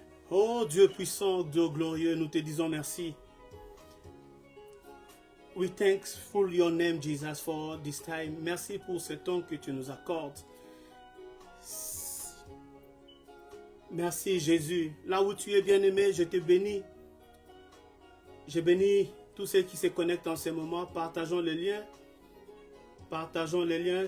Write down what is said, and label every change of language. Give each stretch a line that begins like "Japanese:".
French: Oh Dieu puissant, Dieu glorieux, nous te disons merci.
English: We thankful your name, Jesus, for this time.
French: Merci pour ce temps que tu nous accordes. Merci Jésus. Là où tu es bien-aimé, je te bénis. Je bénis tous ceux qui se connectent en ce moment. Partageons les liens. Partageons les liens.